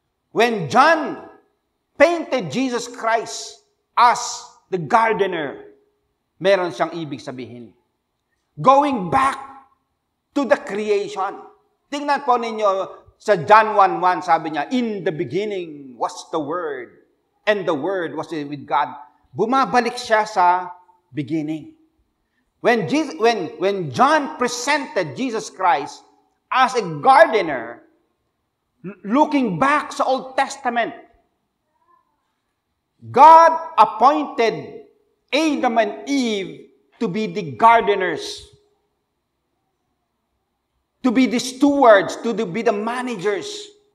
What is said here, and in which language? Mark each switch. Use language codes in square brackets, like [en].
[en] When John painted Jesus Christ as the gardener, [tl] meron siyang ibig sabihin. [en] Going back to the creation. [tl] Tingnan po ninyo sa [en] John 1:1, [tl] sabi niya, [en] in the beginning was the Word, and the Word was with God. [tl] Bumabalik siya sa beginning. [en] When John presented Jesus Christ as a gardener, looking back sa Old Testament, God appointed Adam and Eve to be the gardeners, to be the stewards, to be the managers.